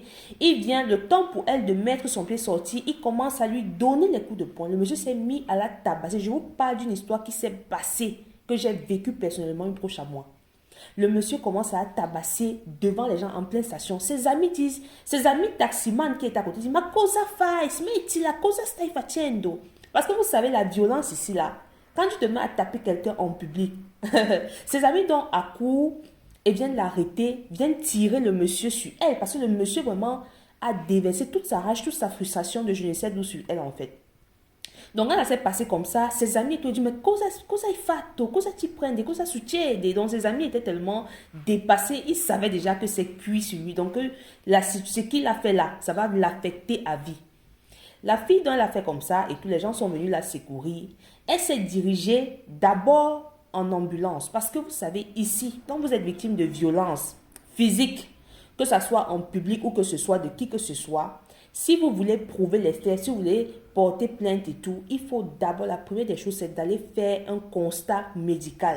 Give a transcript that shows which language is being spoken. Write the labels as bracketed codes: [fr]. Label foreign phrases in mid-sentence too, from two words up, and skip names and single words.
[fr] Il vient, le temps pour elle de mettre son pied sorti, il commence à lui donner les coups de poing. Le monsieur s'est mis à la tabasser. Je vous parle d'une histoire qui s'est passée, que j'ai vécue personnellement, une proche à moi. Le monsieur commence à tabasser devant les gens en pleine station. Ses amis disent, ses amis taximan qui est à côté disent, [it] ma cosa fai, smetti la cosa stai facendo. [fr] Parce que vous savez, la violence ici, là, quand tu te mets à taper quelqu'un en public, ses amis dont à court et viennent l'arrêter, viennent tirer le monsieur sur elle. Parce que le monsieur vraiment a déversé toute sa rage, toute sa frustration de je ne sais d'où sur elle en fait. Donc, quand ça s'est passé comme ça, ses amis te disent, mais [it] cosa hai fatto? Cosa ti prende? Cosa succede? [fr] Donc, ses amis étaient tellement dépassés, ils savaient déjà que c'est cuit sur lui. Donc, ce qu'il a fait là, ça va l'affecter à vie. La fille dont elle a fait comme ça, et tous les gens sont venus la secourir, elle s'est dirigée d'abord en ambulance. Parce que vous savez, ici, quand vous êtes victime de violence physique, que ce soit en public ou que ce soit de qui que ce soit, si vous voulez prouver les faits, si vous voulez porter plainte et tout, il faut d'abord, la première des choses, c'est d'aller faire un constat médical.